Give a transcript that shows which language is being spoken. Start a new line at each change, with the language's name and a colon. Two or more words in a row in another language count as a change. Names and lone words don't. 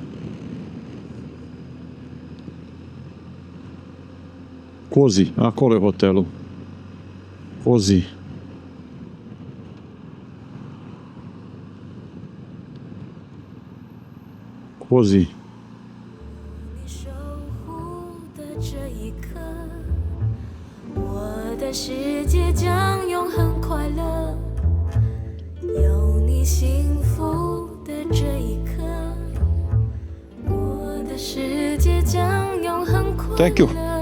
Romanian: Cozi, acolo e hotelul. Cozi. Cozi.
Chinese: 你守护的这一刻，我的世界将永恒快乐。有你幸福的这一刻，我的世界将永恒快乐。
English: Thank you.